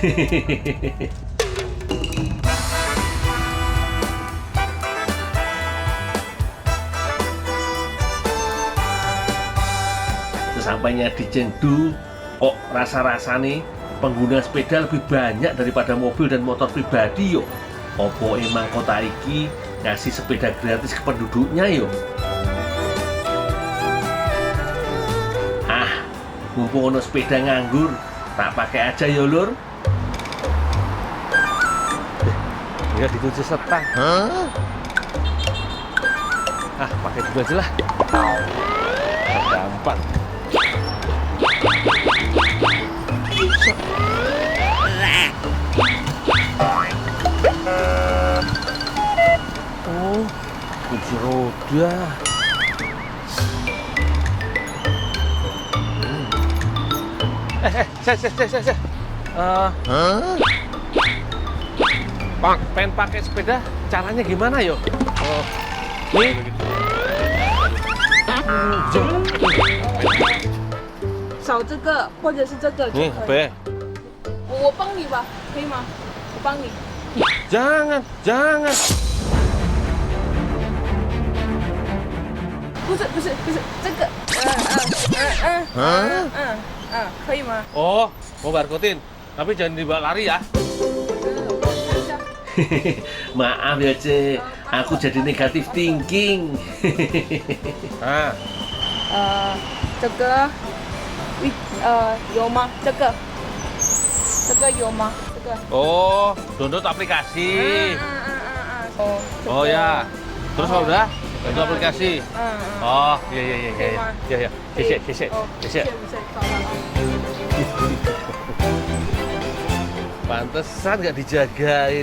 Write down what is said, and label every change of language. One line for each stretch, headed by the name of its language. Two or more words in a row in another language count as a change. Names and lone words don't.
Indonesian: Sesampainya di Chengdu, kok rasa-rasanya pengguna sepeda lebih banyak daripada mobil dan motor pribadi yo.
Javanese: Opo emang kota iki
Indonesian: ngasih sepeda gratis ke penduduknya yo?
Javanese: Mumpung ono sepeda nganggur, tak
Indonesian: pakai aja ya
Javanese: lur.
Indonesian: Ya dikunci setang. Pakai dulu aja lah. Gampang. Oh, kunci roda. Saya. Pengen pakai sepeda, caranya gimana yo? Nih.
Chinese: 扫这个或者是这个就可以。 Be. 我帮你吧，可以吗？我帮你。
Indonesian: Jangan.
Chinese: 不是，这个。可以吗？
Indonesian: Oh, mau barcode-in. Tapi jangan dibawa lari ya.
Chinese: 我看一下。
Indonesian: Maaf ya, Ce. Aku jadi
English: negatif thinking.
Chinese: 这个，有吗？这个有吗？这个。
Indonesian: Oh, download aplikasi. Oh ya. Terus kalau udah download aplikasi. Oh, iya. Geser. Pantesan nggak dijagain.